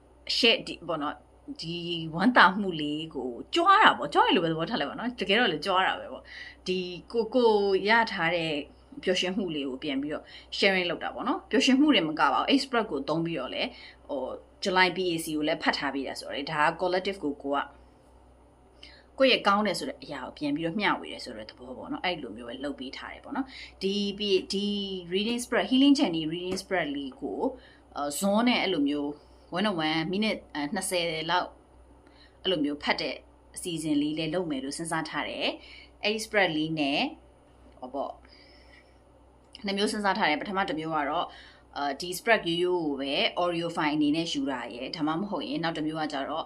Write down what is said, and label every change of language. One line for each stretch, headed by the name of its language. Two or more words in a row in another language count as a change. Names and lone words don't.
Burmese: share ဒီပေါ့နော်ဒီဝမ်းတာမှုလေးကိုကြွားတာပေါ့ကြွားရလို့ပဲသဘောထားလိုက်ပါနော်တကယ်တော့လေကြွားတာပဲပေါ့ဒီကိုရထားတဲ့ပျော်ရွှင်မှုလေးကိုပြန်ပြီးတော့ sharing လုပ်တာပေါ့နော်ပျော်ရွှင်မှုတွေမကပါဘူး express ကိုသုံးပြီးတော့လေဟို July BAC ကိုလည်းဖတ်ထားပြီးတာဆိုတော့ဒါက collective ကိုယ့်ရဲ့ကောင်းတယ်ဆိုတဲ့အရာကိုပြန်ပြီးတော့မျှဝေတယ်ဆိုတဲ့သဘောပေါ့နော်အဲ့လိုမျိုးပဲလုပ်ပေးထားတယ်ပေါ့နော်ဒီ reading
English: spread healing journey reading spread
Burmese: လေးကိုဇွန်နဲ့အဲ့လိုမျိုး101မိနစ်20လောက်အဲ့လိုမျိုးဖတ်တဲ့အစီအစဉ်လေးလည်းလုပ်မယ်လို့စဉ်းစားထားတယ်အဲ့ဒီ spread လေးနဲ့ဟောပေါ့နှစ်မျိုးစဉ်းစားထားတယ်ပထမတစ်မျိုးကတော့ဒီ spread ရိုးကိုပဲ
English: audio file
Burmese: အနေနဲ့ယူတာရယ်ဒါမှမဟုတ်ရင်နောက်တစ်မျိုးကကြတော့